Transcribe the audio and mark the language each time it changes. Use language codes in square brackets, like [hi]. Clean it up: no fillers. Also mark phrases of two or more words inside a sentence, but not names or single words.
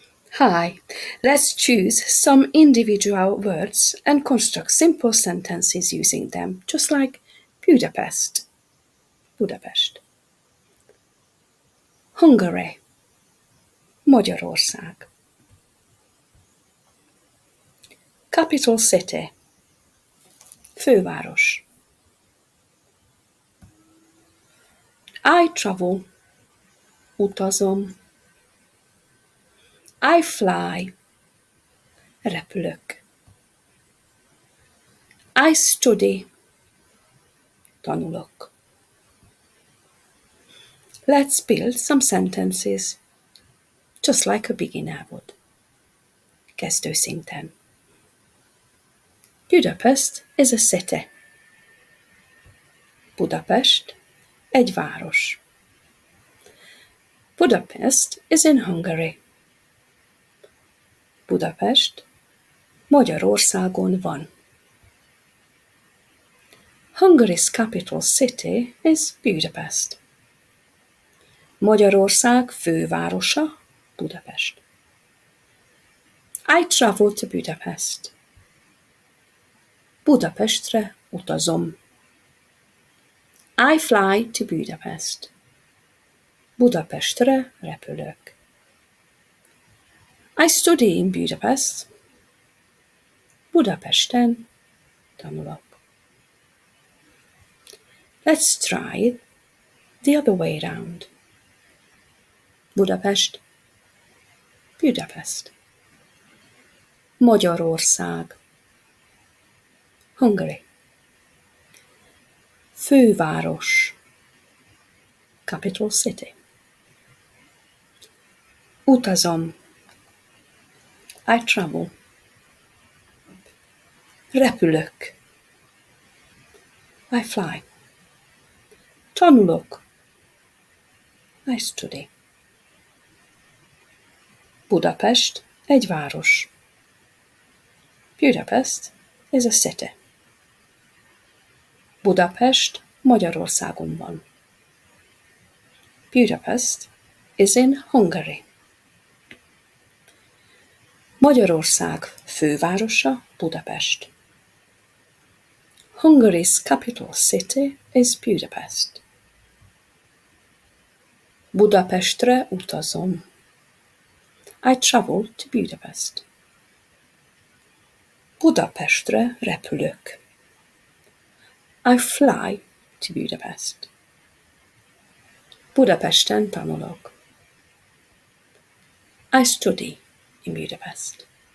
[en] Hi, let's choose some individual words and construct simple sentences using them, just like Budapest. Budapest. Hungary. Magyarország. Capital city. Főváros. I travel. Utazom. I fly. Repülök. I study. Tanulok. Let's build some sentences, just like a beginner would. Kezdőszinten. Budapest is a city. [hu] Budapest egy város. [en] Budapest is in Hungary. [hu] Budapest Magyarországon van. [en] Hungary's capital city is Budapest. [hu] Magyarország fővárosa Budapest. [en] I travel to Budapest. [hu] Budapestre utazom. [en] I fly to Budapest. [hu] Budapestre repülök. [en] I study in Budapest. [hu] Budapesten tanulok. [en] Let's try it the other way round. Budapest. Budapest. Magyarország. Hungary. Főváros. Capital city. Utazom. I travel. Repülök. I fly. Tanulok. I study. [hu] Budapest egy város. [en] Budapest is a city. [hu] Budapest Magyarországon van. [en] Budapest is in Hungary. [hu] Magyarország fővárosa Budapest. [en] Hungary's capital city is Budapest. [hu] Budapestre utazom. [en] I travel to Budapest. [hu] Budapestre repülök. [en] I fly to Budapest. [hu] Budapesten tanulok. [en] I study in Budapest.